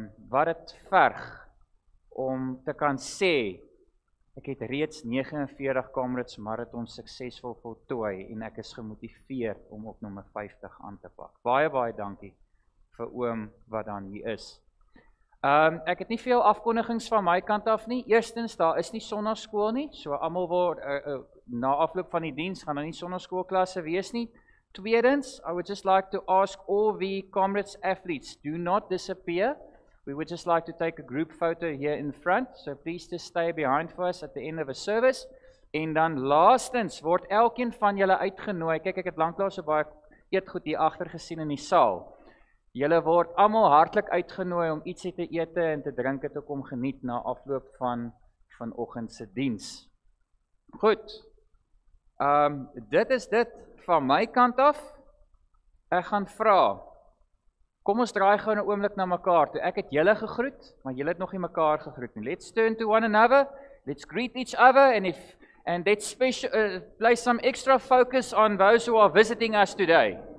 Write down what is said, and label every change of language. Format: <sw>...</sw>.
<af>Wat het verg om te kan sê, ek het reeds 49 Comrades Marathon suksesvol voltooi en ek is gemotiveerd om op nommer 50 aan te pak. Baie dankie vir oom wat dan hier is. Ek het nie veel afkondigings van my kant af nie. Eerstens, daar is nie sonnaskool nie, so almal word na afloop van die diens gaan daar nie sonnaskoolklasse wees nie. Tweedens,</af> <en>I would just like to ask all the Comrades athletes, do not disappear. We would just like to take a group photo here in front, so please just stay behind for us at the end of the service.</en> <af>En dan laastens, word elkeen van julle uitgenooi. Kyk, ek het lanklaas so baie eetgoed hier agter gesien in die saal. Julle word almal hartlik uitgenooi om ietsie te eet en te drink te kom geniet na afloop van vanoggend se diens. Goed. Dit is dit van my kant af. Ek gaan vra. Kom ons draai gou 'n oomblik na mekaar toe. Ek het julle gegroet, maar julle het nog nie mekaar gegroet nie.</af> <en>Let's turn to one another. Let's greet each other and let's place some extra focus on those who are visiting us today.</en>